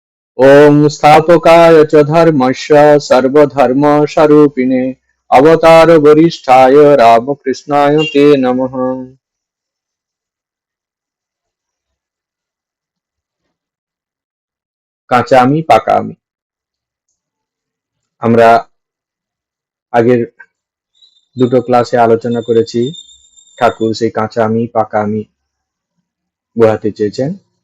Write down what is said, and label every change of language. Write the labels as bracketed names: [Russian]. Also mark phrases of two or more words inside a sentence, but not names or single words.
[Sanskrit] ॐ स्थापकाय च धर्मस्य सर्वधर्मस्वरूपिणे अवतारवरिष्ठाय रामकृष्णाय ते नमः। [Bangla] কাঁচা আমি পাকা আমি। আমরা আগের দুটো ক্লাসে আলোচনা করেছি ঠাকুর সেই কাঁচা আমি পাকা আমি বোঝাতে চেয়েছেন।